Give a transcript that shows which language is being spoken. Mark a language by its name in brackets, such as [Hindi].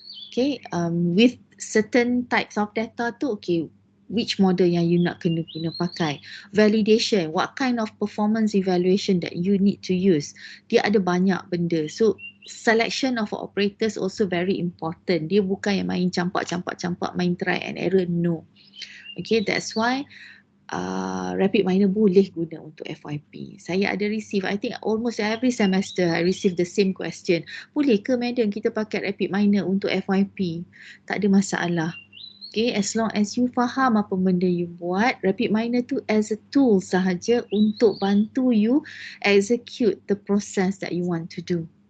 [English] Okay, with certain types of data tu, okay, which model yang you [Malay] nak kena pakai. [English] Validation, what kind of performance evaluation that you need to use. [Malay] Dia ada banyak benda. [English] So, selection of operators also very important. [Malay] Dia bukan yang main campak, main [English] try and error, no. Okay, that's why [Malay] Rapidminer boleh guna untuk FYP. Saya ada [English] receive, I think almost every semester I receive the same question. [Malay] Boleh ke madam kita pakai Rapidminer untuk FYP? Tak ada masalah. [English] Okay, as long as you [Malay] faham apa benda [English] you [Malay] buat, [English] Rapidminer tu as a tool [Malay] sahaja untuk bantu [English] you execute the process that you want to do.